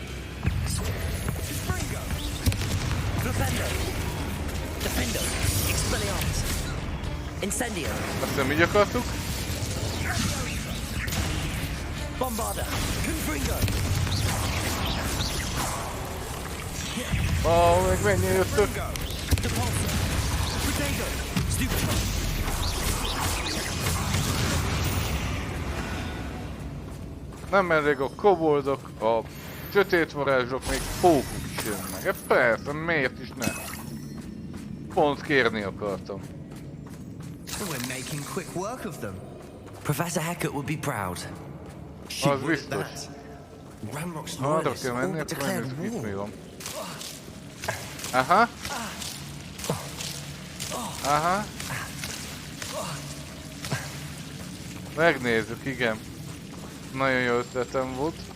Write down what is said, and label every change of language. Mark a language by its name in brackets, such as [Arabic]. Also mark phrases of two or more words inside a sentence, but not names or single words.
[Hungarian] Defendo! Expelliarmus! Incendio! Azt nem így akartuk? Bombarda! Confringo! Meg mennyire jöttök? Depulsor! Protego! Stupid! Nem elég a koboldok, a sötét varázslók, még pókok is jönnek. Persze, miért is ne? Pont kérni akartam. [English] We're making quick work of them. Professor Hecat would be proud. [Hungarian] Az biztos. [English] Ramrock's [Hungarian] Arra [English] loyalists [Hungarian] kell [English] all [Hungarian] menni, [English] but [Hungarian] akkor [English] declared [Hungarian] megnézzük itt mi war. van. Aha. Aha. Megnézzük, igen. Nagyon jó ötletem volt.